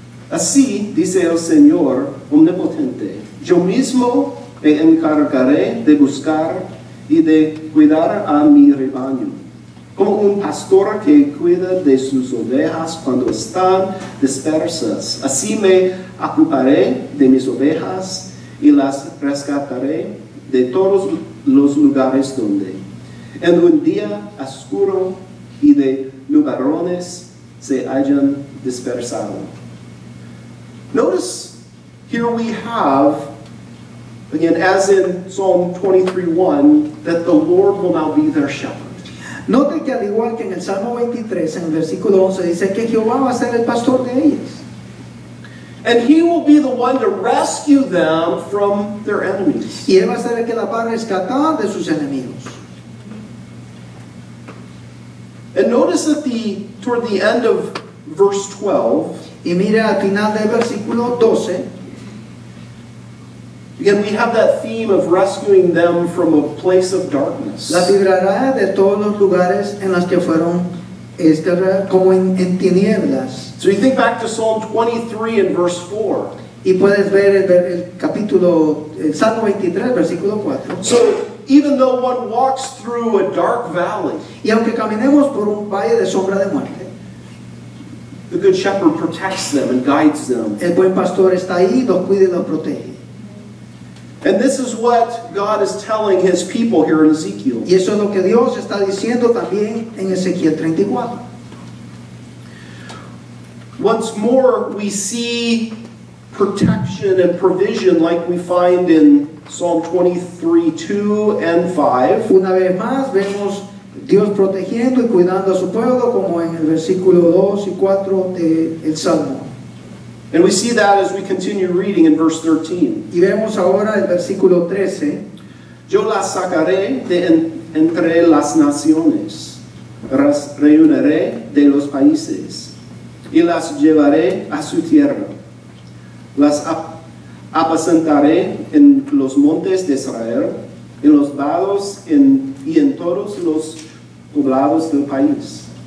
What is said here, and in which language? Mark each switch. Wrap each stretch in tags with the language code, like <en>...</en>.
<es>Así dice el Señor omnipotente, yo mismo me encargaré de buscar y de cuidar a mi rebaño, como un pastor que cuida de sus ovejas cuando están dispersas. Así me ocuparé de mis ovejas y las rescataré de todos los lugares donde, en un día oscuro y de nubarrones, se hayan dispersado.</es> <en>Notice here we have, again, as in Psalm 23:1, that the Lord will now be their shepherd.</en> <es>Note que al igual que en el Salmo 23, en el versículo 11, dice que Jehová va a ser el pastor de ellas.</es> <en>And He will be the one to rescue them from their enemies.</en> <es>Y Él va a ser el que las va a rescatar de sus enemigos.</es> <en>And notice that toward the end of verse 12,</en> <es>Y mira al final del versículo 12,</es> <en>again, we have that theme of rescuing them from a place of darkness.</en> <es>la librará de todos los lugares en los que fueron como en tinieblas.</es> <en>So you think back to Psalm 23 and verse 4.</en> <es>Y puedes ver el capítulo, el Salmo 23, versículo 4.</es> <en>So even though one walks through a dark valley,</en> <es>Y aunque caminemos por un valle de sombra de muerte,</es> <en>the good shepherd protects them and guides them.</en> <es>el buen pastor está ahí, los cuida y los protege.</es> <en>And this is what God is telling His people here in Ezekiel.</en> <es>Y eso es lo que Dios está diciendo también en Ezequiel 34.</es> <en>Once more, we see protection and provision like we find in Psalm 23, 2 and 5.</en> <es>Una vez más vemos Dios protegiendo y cuidando a su pueblo, como en el versículo 2 y 4 del Salmo.</es> <en>And we see that as we continue reading in verse 13.</en> <es>Y vemos ahora el versículo 13. Yo las sacaré de entre las naciones, las reuniré de los países y las llevaré a su tierra. Las apacentaré en los montes de Israel, en los vados y en todos los poblados del país.</es>